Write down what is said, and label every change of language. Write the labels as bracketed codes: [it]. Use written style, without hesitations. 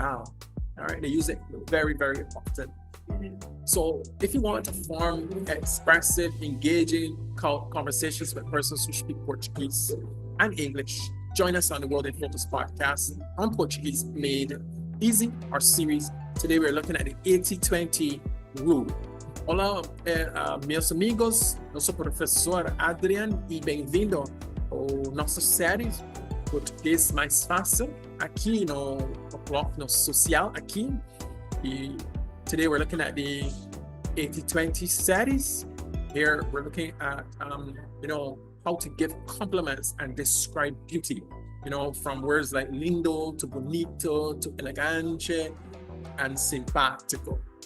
[en] All right, they use it very, very often. So if you want to form expressive, engaging conversations with persons who speak Portuguese and English, join us on the World in Focus podcast on Portuguese Made Easy, our series. Today we're looking at the 80-20 rule. [pt] Olá, meus amigos, eu sou o professor Adrian e bem-vindo ao nossa série Português Mais Fácil aqui no bloco social aqui. [en] E today we're looking at the 80-20 series. Here we're looking at how to give compliments and describe beauty. From words like lindo to bonito to elegante and simpatico.